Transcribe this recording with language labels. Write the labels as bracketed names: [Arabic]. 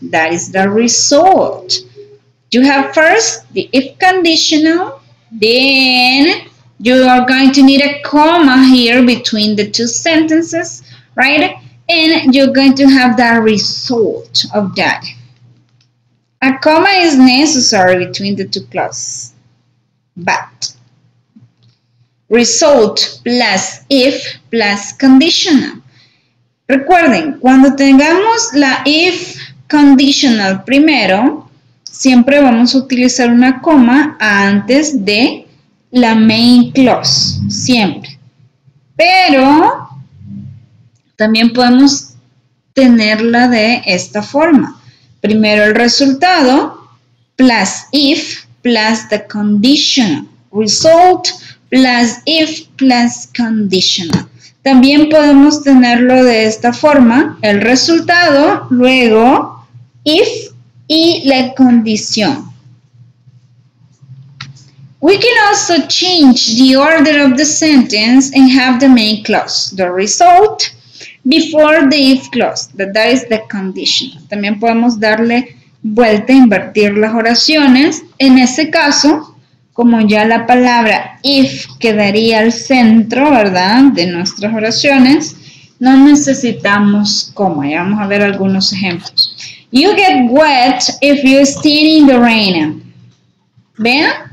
[English] That is the result. You have first the if conditional, then you are going to need a comma here between the two sentences, right? And you're going to have the result of that. A comma is necessary between the two clauses, but result plus if plus conditional. [Spanish] Recuerden, cuando tengamos la if conditional primero, siempre vamos a utilizar una coma antes de la main clause, siempre. Pero también podemos tenerla de esta forma. Primero el resultado plus if plus the conditional. [English] Result plus if plus conditional. [Spanish] También podemos tenerlo de esta forma, el resultado, luego if y la condición. [English] We can also change the order of the sentence and have the main clause, the result, before the if clause, that is the condition. [Spanish] También podemos darle vuelta, invertir las oraciones. En ese caso, como ya la palabra if quedaría al centro, ¿verdad?, de nuestras oraciones, no necesitamos coma. Ya vamos a ver algunos ejemplos. [English] You get wet if you stand in the rain. [Spanish] ¿Vean?